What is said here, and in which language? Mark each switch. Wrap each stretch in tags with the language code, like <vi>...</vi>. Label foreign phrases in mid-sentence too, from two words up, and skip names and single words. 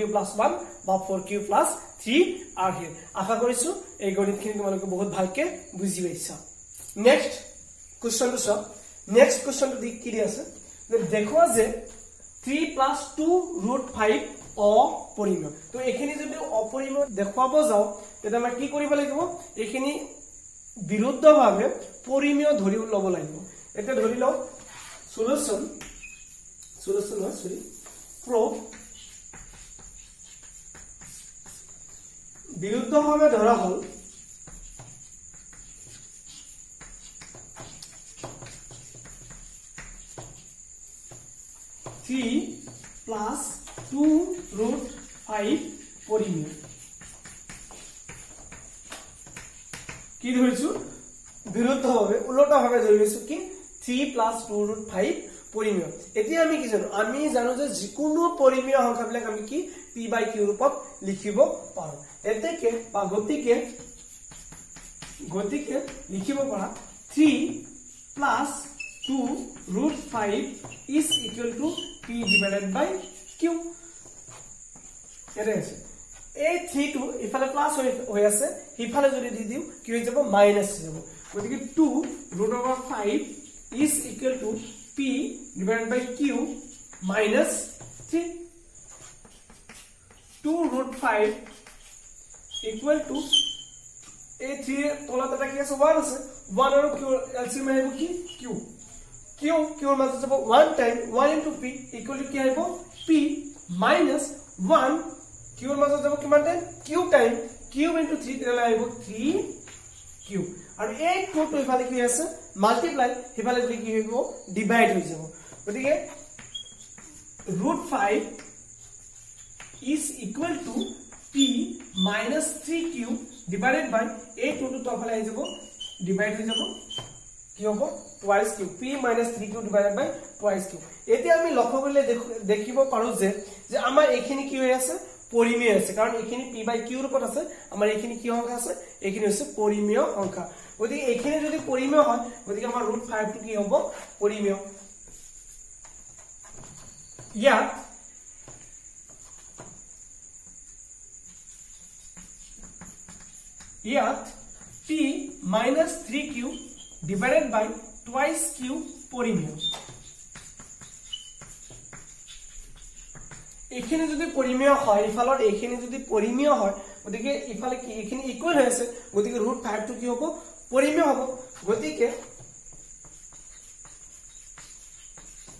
<as>plus 1 বা 4q plus 3 আছে আশা কৰিছো এই গণিতখিনি তোমালোকে বহুত ভালকে বুজি পাইছা নেক্সট কোৱেশ্চনটো চাও নেক্সট কোৱেশ্চনটো কি দি আছে দেখুৱা যে 3 plus 2 root 5 অপৰিমেয় তো এখিনি যদি অপৰিমেয় দেখুৱাব যাও তেতিয়া আমি কি কৰিব লাগিব এখিনি বিৰুদ্ধভাৱে পৰিমেয় ধৰি ল'ব লাগিব এটা ধৰি লও</as> <en>solution proof</en> <as>বিৰুদ্ধভাৱে ধৰা হল 3 plus 2 root 5 পৰিমেয় কি ধৰিছো বিৰুদ্ধভাৱে উল্টাভাৱে ধৰিছো কি 3 plus 2 root 5 পৰিমেয় এতিয়া আমি কি জানো আমি জানো যে যিকোনো পৰিমেয় সংখ্যাবিলাক আমি কি p by q ৰূপত লিখিব পাৰো এতেকে বা গতিকে লিখিব পাৰা</as> <en>3 plus 2 root 5 is equal to p divided by q</en> <as>এৰে আছে এই 3 টো ইফালে প্লাস হৈ আছে ইফালে যদি দি দিও কি হৈ যাব মাইনাস হৈ যাব গতিকে 2 root over 5</as> <en>is equal to p divided by q minus 3</en> <as>2 root 5 equal to a 3 তলত এটা কি আছে 1 আছে 1 আৰু q এলসিএম আহিব কি q ৰ মাজত যাব 1 টাইম 1 into p equal to কি আহিব p minus 1 q ৰ মাজত যাব কিমান টাইম q টাইম q into 3 তেলে আহিব 3q আৰু এই q টো ইফালে কি আছে মাল্টিপ্লাই ইফালে যদি কি হ'ব ডিভাইড হৈ যাব গতিকে √5</as> <en>is equal to p minus 3q divided by</en> <as>a টো তো ইফালে আহি যাব ডিভাইড হৈ যাব কি হ'ব</as> <en>twice q p minus 3q divided by twice q</en> <as>এতিয়া আমি লক্ষ্য কৰিলে দেখিব পাৰো যে আমাৰ এখিনি কি হৈ আছে পৰিমেয় আছে কাৰণ এখিনি p by q ৰূপত আছে আমাৰ এখিনি কি সংখ্যা আছে এখিনি হৈছে পৰিমেয় সংখ্যা গতিকে এখিনি যদি পৰিমেয় হয় গতিকে আমাৰ √5 টো কি হ'ব পৰিমেয় ইয়াত</as> <en>p minus 3q divided by twice q</en> <as>পৰিমেয় এখিনি যদি পৰিমেয় হয় ইফালৰ এখিনি যদি পৰিমেয় হয় গতিকে ইফালে কি এখিনি ইকুৱেল হৈ আছে গতিকে √5 টো কি হ'ব পৰিমেয় হ'ব গতিকে</as>